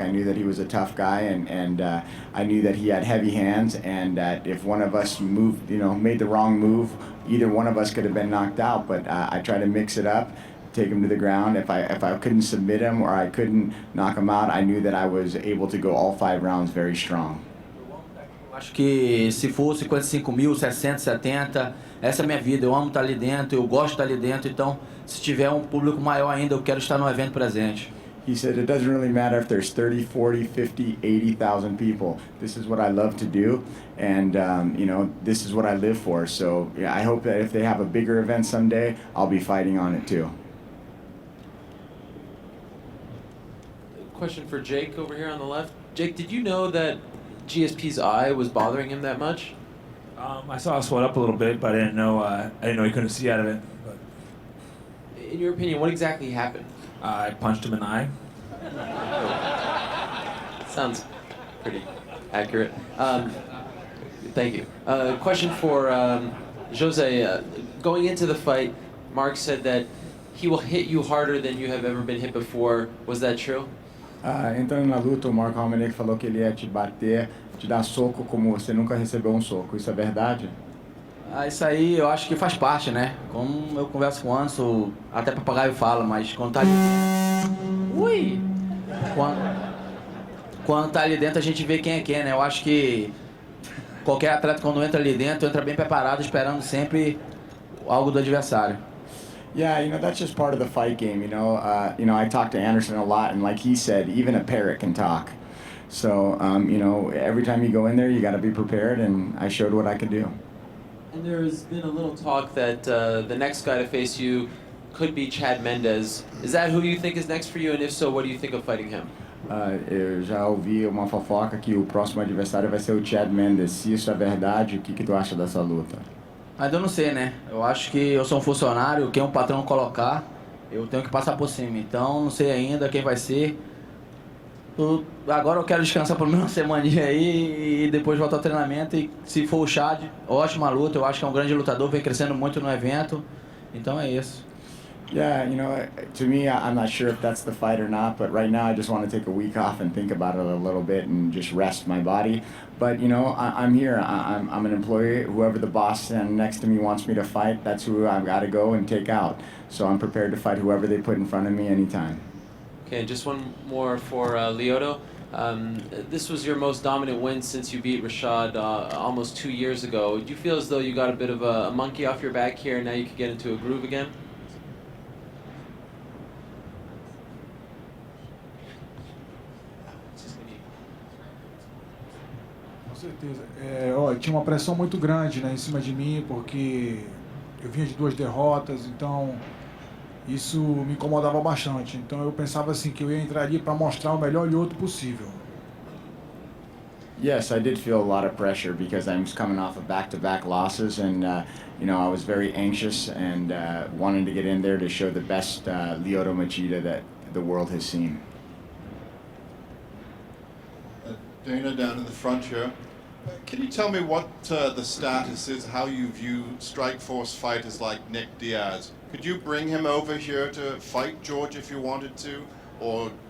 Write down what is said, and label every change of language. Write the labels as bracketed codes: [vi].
[en] I knew that he was a tough guy, and I knew that he had heavy hands, and that if one of us moved, you know, made the wrong move, either one of us could have been knocked out. But I tried to mix it up, take him to the ground. If I couldn't submit him or I couldn't knock him out, I knew that I was able to go all 5 rounds very strong. [pt] Acho que se for 55 mil, 60, 70, essa é a minha vida. Eu amo estar ali dentro, eu gosto de estar ali dentro. Então, se tiver um público maior ainda, eu quero estar no evento presente. [en] He said, it doesn't really matter if there's 30, 40, 50, 80,000 people. This is what I love to do, and you know, this is what I live for. So yeah, I hope that if they have a bigger event someday, I'll be fighting on it too. Question for Jake over here on the left. Jake, did you know that GSP's eye was bothering him that much? I saw it swell up a little bit, but I didn't know he couldn't see out of it. But in your opinion, what exactly happened? I punched him in the eye. Sounds pretty accurate. Thank you. Question for Jose. Going into the fight, Mark said that he will hit you harder than you have ever been hit before. Was that true? [pt] Entrando na luta, o Mark Hominick falou que ele ia te bater, te dar soco como você nunca recebeu um soco. Isso é verdade? Isso aí eu acho que faz parte, né? Como eu converso com o Anderson, até papagaio fala, mas quando tá ali dentro... Ui! Quando tá ali dentro a gente vê quem é quem, né? Eu acho que qualquer atleta quando entra ali dentro, entra bem preparado, esperando sempre algo do adversário. [en] Yeah, you know, that's just part of the fight game, you know. I talk to Henderson a lot, and like he said, even a parrot can talk. So, you know, every time you go in there, you got to be prepared, and I showed what I could do. And there's been a little talk that the next guy to face you could be H.E.A.T Mendes. Is that who you think is next for you? And if so, what do you think of fighting him? [pt] Eu já ouvi uma fofoca que o próximo adversário vai ser o H.E.A.T Mendes. Se isso é verdade, o que tu acha dessa luta? Ainda não sei, né? Eu acho que eu sou um funcionário, quem o patrão colocar, eu tenho que passar por cima. Então, não sei ainda quem vai ser. Agora eu quero descansar pelo menos uma semaninha aí e depois voltar ao treinamento. E se for o H.E.A.T, ótima luta. Eu acho que é um grande lutador, vem crescendo muito no evento. Então é isso. [en] Yeah, you know, to me, I'm not sure if that's the fight or not, but right now I just want to take a week off and think about it a little bit and just rest my body. But, you know, I'm here. I'm an employee. Whoever the boss standing next to me wants me to fight, that's who I've got to go and take out. So I'm prepared to fight whoever they put in front of me anytime. Okay, just one more for Lyoto. This was your most dominant win since you beat H.E.A.T almost 2 years ago. Do you feel as though you got a bit of a monkey off your back here and now you can get into a groove again? [pt] Com certeza. Tinha uma pressão muito grande, né, em cima de mim, porque eu vinha de 2 derrotas, então isso me incomodava bastante. Então eu pensava assim que eu ia entrar ali para mostrar o melhor Lyoto possível. [en] Yes, I did feel a lot of pressure because I was coming off of back-to-back losses, and you know, I was very anxious and wanted to get in there to show the best Lyoto Machida that the world has seen. Dana down in the front here. Can you tell me what the status is, how you view Strikeforce fighters like Nick Diaz? Could you bring him over here to fight George if you wanted to? Or